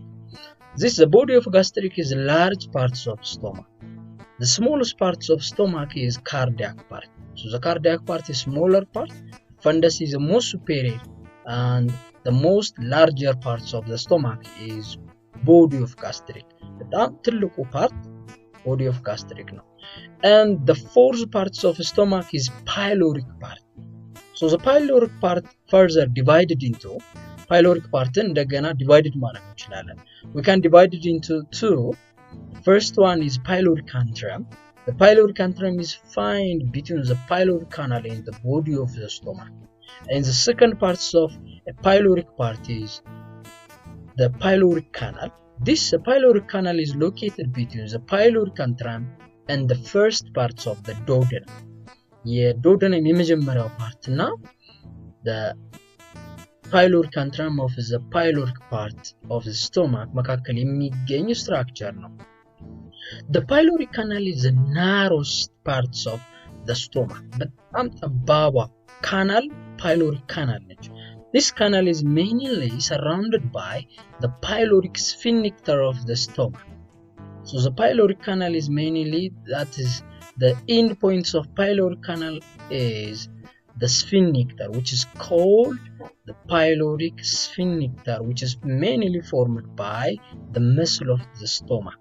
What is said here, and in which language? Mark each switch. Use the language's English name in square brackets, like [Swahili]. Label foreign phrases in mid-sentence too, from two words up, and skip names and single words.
[English] The body of gastric is large parts of stomach. The smallest parts of stomach is cardiac part. So the cardiac part is smaller part. Fundus is the most superior, and the most larger parts of the stomach is body of gastric. [Amharic] በጣም ትልቁ [English] part body of gastric ነው. And the fourth parts of stomach is pyloric part. So the pyloric part further divided into pyloric part እንደገና divided [Amharic] ማድረግ እንችላለን. [English] We can divide it into two. First one is pyloric antrum. The pyloric antrum is found between the pyloric canal and the body of the stomach. And the second part of a pyloric part is the pyloric canal. This pyloric canal is located between the pyloric antrum and the first parts of the duodenum. [Amharic] የዱኦደነም የመጀመሪያው [English] part እና the pyloric antrum of the pyloric part of the stomach [Amharic] መካከል የሚገኝ [English] structure ነው. The pyloric canal is the narrowest parts of the stomach. [Amharic] በጣም ጠባቧ [English] canal pyloric canal [Amharic] ነች. [English] This canal is mainly surrounded by the pyloric sphincter of the stomach. So the pyloric canal is mainly, that is, the end points of pyloric canal is the sphincter, which is called the pyloric sphincter, which is mainly formed by the muscle of the stomach.